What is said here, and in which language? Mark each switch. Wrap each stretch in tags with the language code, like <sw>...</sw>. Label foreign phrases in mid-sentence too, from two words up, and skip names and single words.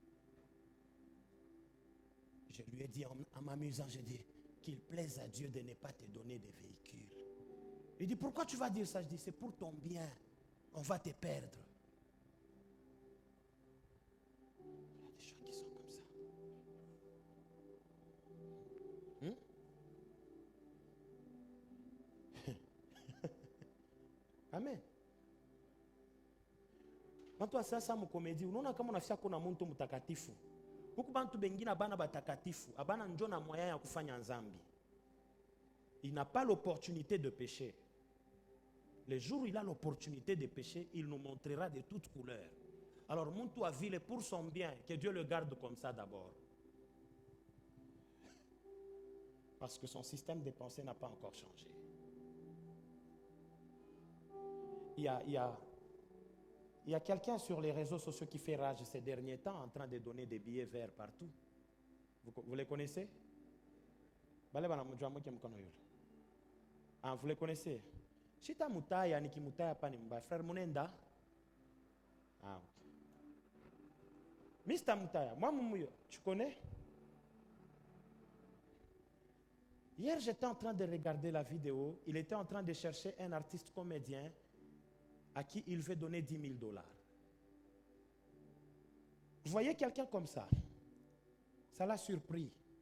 <fr>Je lui ai dit en m'amusant, je dis, qu'il plaise à Dieu de ne pas te donner des véhicules. Il dit, pourquoi tu vas dire ça? Je dis, c'est pour ton bien. On va te perdre. Il y a des gens qui sont comme ça. Amen.</fr> <sw>Bantu asasa mu komedi unaona kama unafia kuna muntu mtakatifu. Huku bantu bengine abana batakatifu, abana njo na moyen ya kufanya nzambi.</sw> <fr>Il n'a pas l'opportunité de pécher. Le jour où il a l'opportunité de pécher, il nous montrera de toutes couleurs. Alors</fr> <sw>muntu avile</sw> <fr>pour son bien, que Dieu le garde comme ça d'abord. Parce que son système de pensée n'a pas encore changé. Il y a quelqu'un sur les réseaux sociaux qui fait rage ces derniers temps en train de donner des billets verts partout. Vous les connaissez? Ah, vous les connaissez? Chita Mutaya, Niki Mutaya Panimba, frère Munenda. Ah, ok. Mr. Mutaya, moi, tu connais? Hier, j'étais en train de regarder la vidéo. Il était en train de chercher un artiste comédien à qui il veut donner 10 000 $. Vous voyez quelqu'un comme ça, ça l'a surpris.</fr>